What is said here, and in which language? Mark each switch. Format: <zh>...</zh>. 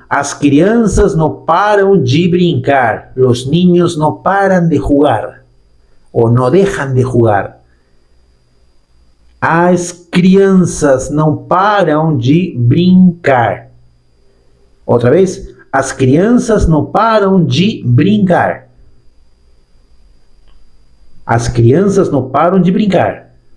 <pt>As crianças não param de brincar.</pt> <es>Los niños no paran de jugar. O no dejan de jugar.</es> <pt>As crianças não param de brincar. Outra vez. As crianças não param de brincar. As crianças não param de brincar.</pt>